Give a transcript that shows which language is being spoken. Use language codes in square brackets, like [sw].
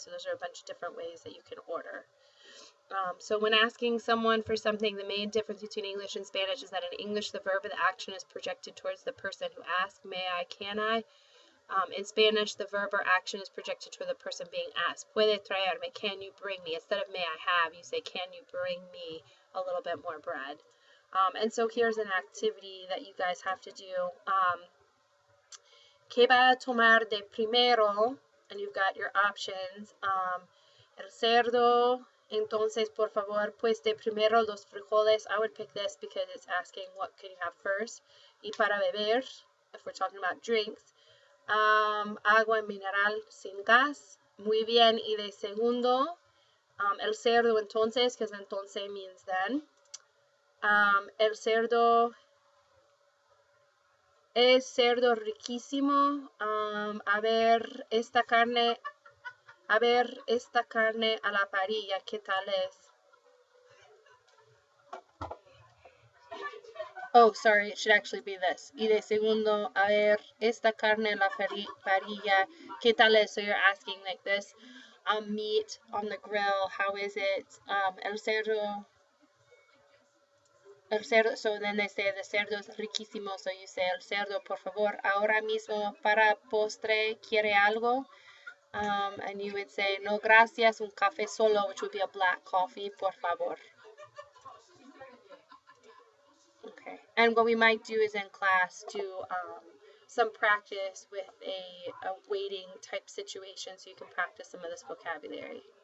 [en] So those are a bunch of different ways that you can order. So when asking someone for something, the main difference between English and Spanish is that in English, the verb of the action is projected towards the person who asks, may I, can I? In Spanish, the verb or action is projected toward the person being asked. [es] Puede traerme, [en] can you bring me? Instead of may I have, you say, can you bring me a little bit more bread? And so here's an activity that you guys have to do. [es] ¿Qué va a tomar de primero? [en] And you've got your options. [es] El cerdo, entonces, por favor, pues de primero los frijoles. [en] I would pick this because it's asking what can you have first. [es] Y para beber, [en] if we're talking about drinks, [es] agua mineral sin gas. Muy bien. Y de segundo, el cerdo entonces, [en] because entonces means then. [es] El cerdo es cerdo riquísimo. A ver esta carne a la parrilla, ¿qué tal es? [en] Oh, sorry, it should actually be this. [es] Y de segundo, a ver esta carne a la parrilla, ¿qué tal es? [en] So you're asking like this. Meat on the grill, how is it? [es] El cerdo, [en] so then they say the [es] cerdo es riquísimo, [en] so you say [es] el cerdo, por favor, ahora mismo para postre, ¿quiere algo? [en] And you would say, [es] no gracias, un café solo, [en] which would be a black coffee, [es] por favor. [en] Okay, and what we might do is in class do some practice with a waiting type situation so you can practice some of this vocabulary.